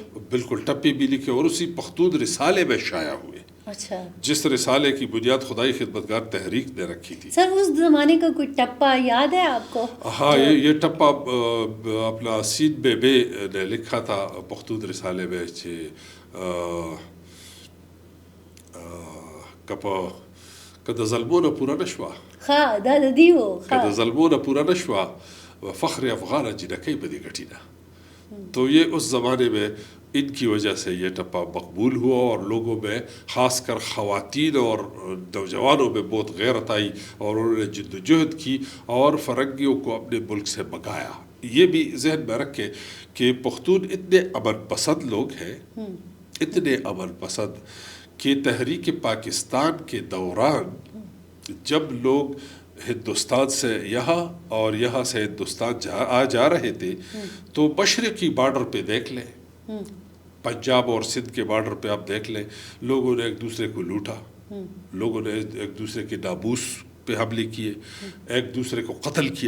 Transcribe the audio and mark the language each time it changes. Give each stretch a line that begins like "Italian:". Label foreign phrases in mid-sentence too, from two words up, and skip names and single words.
Urdu: بالکل ٹپے بھی لکھے، اور اسی پختون رسالے میں شائع ہوئے. اچھا، جس رسالے کی بنیاد خدائی خدمتگار تحریک نے رکھی تھی. سر اس زمانے کا کوئی ٹپا یاد ہے آپ کو؟ ہاں، یہ ٹپا اپنا سین بے نے لکھا تھا پختون رسالے میں.
Pashto: کد ظلمون پورا نشوا، کد ظلمون پورا نشوا فخر افغان جنکی بدی گٹینا.
Urdu: تو یہ اس زمانے میں ان کی وجہ سے یہ ٹپا مقبول ہوا، اور لوگوں میں خاص کر خواتین اور نوجوانوں میں بہت غیرت آئی، اور انہوں نے جد و جہد کی اور فرنگیوں کو اپنے ملک سے بھگایا. یہ بھی ذہن میں رکھے کہ پختون اتنے امن پسند لوگ ہیں، اتنے امن پسند کہ تحریک پاکستان کے دوران جب لوگ ہندوستان سے یہاں اور یہاں سے ہندوستان جا رہے تھے، تو مشرقی بارڈر پہ دیکھ لیں، پنجاب اور سندھ کے بارڈر پہ آپ دیکھ لیں، لوگوں نے ایک دوسرے کو لوٹا، لوگوں نے ایک دوسرے کے ناموس پہ حملے کیے، ایک دوسرے کو قتل کیا.